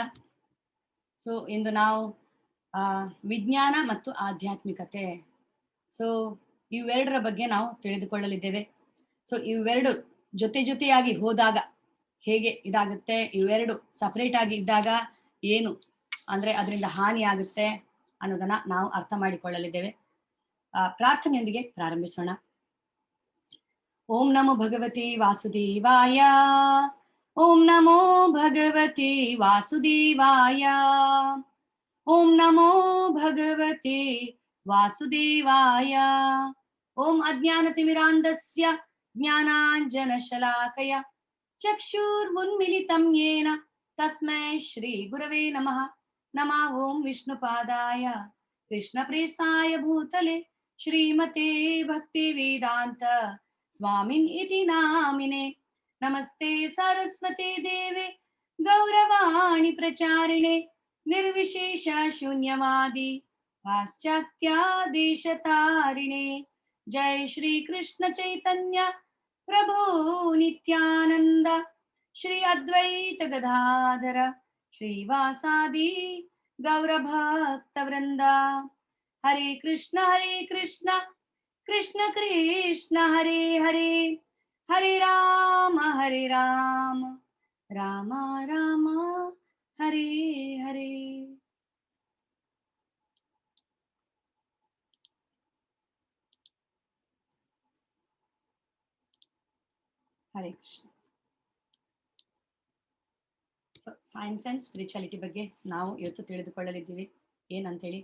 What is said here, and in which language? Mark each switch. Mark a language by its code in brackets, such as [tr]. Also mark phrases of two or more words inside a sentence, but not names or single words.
[kn] ಸೊ ಇಂದು ನಾವು ವಿಜ್ಞಾನ ಮತ್ತು ಆಧ್ಯಾತ್ಮಿಕತೆ, ಸೊ ಇವೆರಡರ ಬಗ್ಗೆ ನಾವು ತಿಳಿದುಕೊಳ್ಳಲಿದ್ದೇವೆ. ಸೊ ಇವೆರಡು ಜೊತೆ ಜೊತೆಯಾಗಿ ಹೋದಾಗ ಹೇಗೆ ಇದಾಗುತ್ತೆ, ಇವೆರಡು ಸಪರೇಟ್ ಆಗಿ ಇದ್ದಾಗ ಏನು ಅಂದ್ರೆ ಅದರಿಂದ ಹಾನಿ ಆಗುತ್ತೆ ಅನ್ನೋದನ್ನ ನಾವು ಅರ್ಥ ಮಾಡಿಕೊಳ್ಳಲಿದ್ದೇವೆ. ಪ್ರಾರ್ಥನೆಯೊಂದಿಗೆ ಪ್ರಾರಂಭಿಸೋಣ. [sa] ಓಂ ನಮೋ ಭಗವತಿ ವಾಸುದೇವಾಯ. ಓಂ ನಮೋ ಭಗವತಿ ವಾಸುದೇವಾಯ. ಓಂ ನಮೋ ಭಗವತಿ ವಾಸುದೇವಾಯ. ಓಂ ಅಜ್ಞಾನತಿಮಿರಾಂಧಸ್ಯ ಜ್ಞಾನಾಂಜನಶಲಾಕಯ ಚಕ್ಷುರ್ವುನ್ಮಿಲಿತಂ ಯೇನ ತಸ್ಮೈ ಶ್ರೀ ಗುರವೇ ನಮಃ. ನಮಃ ಓಂ ವಿಷ್ಣುಪಾದಾಯ ಕೃಷ್ಣಪ್ರೇಷ್ಠಾಯ ಭೂತಲೆ ಶ್ರೀಮತೆ ಭಕ್ತಿ ವೇದಾಂತ ಸ್ವಾಮಿನ್ ಇತಿ ನಾಮಿನೆ. ನಮಸ್ತೆ ಸರಸ್ವತಿ ದೇವೆ ಗೌರವಾಣಿ ಪ್ರಚಾರಿಣೆ ನಿರ್ವಿಶೇಷ ಶೂನ್ಯವಾದಿ ಪಾಶ್ಚಾತ್ಯ ದೇಶತಾರಿಣೆ. ಜೈ ಶ್ರೀ ಕೃಷ್ಣ ಚೈತನ್ಯ ಪ್ರಭು ನಿತ್ಯಾನಂದ ಶ್ರೀ ಅದ್ವೈತ ಗದಾಧರ ಶ್ರೀವಾಸಾದಿ ಗೌರಭಕ್ತವೃಂದ. ಹರೇ ಕೃಷ್ಣ ಕೃಷ್ಣ ಕೃಷ್ಣ ಹರೇ ಹರೇ, ಹರೇ ರಾಮ ರಾಮ ರಾಮ ಹರೇ ಹರೇ. ಹರೇ ಕೃಷ್ಣ. [kn] ಸೊ [en] science and spirituality [kn] ಬಗ್ಗೆ ನಾವು ಇವತ್ತು ತಿಳಿದುಕೊಳ್ಳಲಿದ್ದೀವಿ ಏನಂತೇಳಿ.